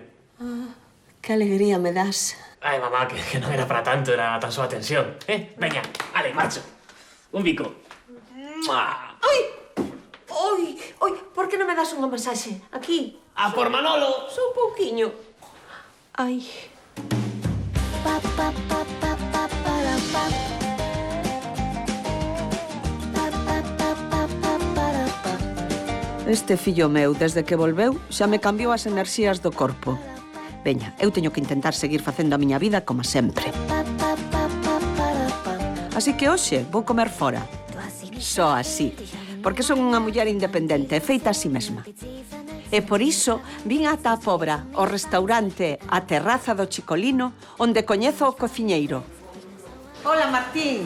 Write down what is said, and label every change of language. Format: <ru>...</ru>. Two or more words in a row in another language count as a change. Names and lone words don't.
<gl>Que alegría me das. Ai, mamá, que non era para tanto, era tan só a tensión. Veña, ale, marcho. Un bico. ¡Mua! Ai! Oi, oi, por que non me das unha masaxe? Aquí. A por Manolo! Só un pouquiño. Ai. Pa, pa, pa, pa, pa, para, pa. Pa, pa, pa, pa, pa, para, pa. Este fillo meu, desde que volveu, xa me cambiou as enerxías do corpo. Veña, eu teño que intentar seguir facendo a miña vida como sempre. Pa, pa, pa, pa, para, pa. Así que hoxe vou comer fora. Só así. Porque son unha muller independente e feita a si mesma. E por iso vin ata a Pobra, ao restaurante A Terraza do Chicolino, onde coñezo o cociñeiro. Hola, Martín.</gl>